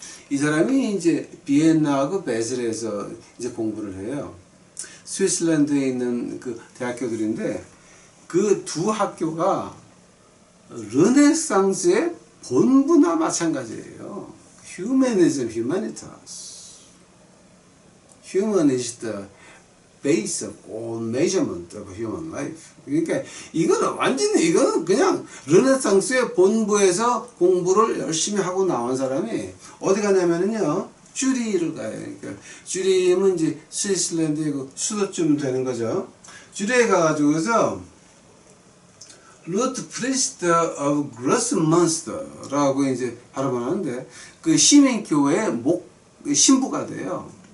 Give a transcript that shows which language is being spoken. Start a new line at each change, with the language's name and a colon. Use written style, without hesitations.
Korean: 이 사람이 이제 비엔나하고 베슬에서 이제 공부를 해요. 스위스랜드에 있는 그 대학교들인데 그 두 학교가 르네상스의 본부나 마찬가지예요.
English: Humanism, humanitas. Human is the base of all measurement of human life.
Korean: 그러니까 이거는 그냥 르네상스의 본부에서 공부를 열심히 하고 나온 사람이 어디 가냐면요 쭈리히를 가요. 그러니까 쭈리히는 이제 스위스랜드의 그 수도쯤 되는 거죠. 쭈리히에 가가지고서 루트 프리스트 오브 그로스먼스터라고 이제 발음을 하는데 그 시민교회의 신부가 돼요.